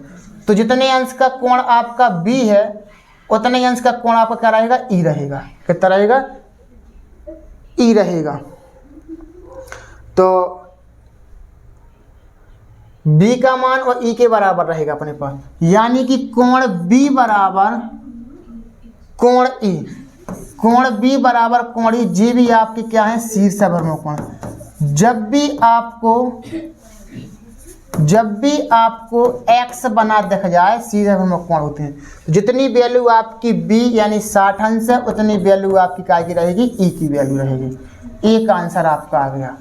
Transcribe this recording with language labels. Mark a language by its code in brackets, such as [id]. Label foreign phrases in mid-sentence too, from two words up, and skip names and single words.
[hi] तो जितने अंश का कोण आपका बी है उतने अंश का कोण आपका क्या रहेगा? ई रहेगा। कितना रहेगा? ई रहेगा। तो बी का मान और ई के बराबर रहेगा अपने पास, यानी कि कोण बी बराबर कोण ई, कोण बी बराबर कोण ई। जी भी आपके क्या है? शीर्ष अभिमुख कोण। जब भी आपको x बना दिख जाए शीर्ष अभिमुख कोण होते हैं। तो जितनी वैल्यू आपकी b यानी 60 अंश है उतनी वैल्यू आपकी क्या की रहेगी? e की वैल्यू रहेगी। ए का आंसर आपका आ गया।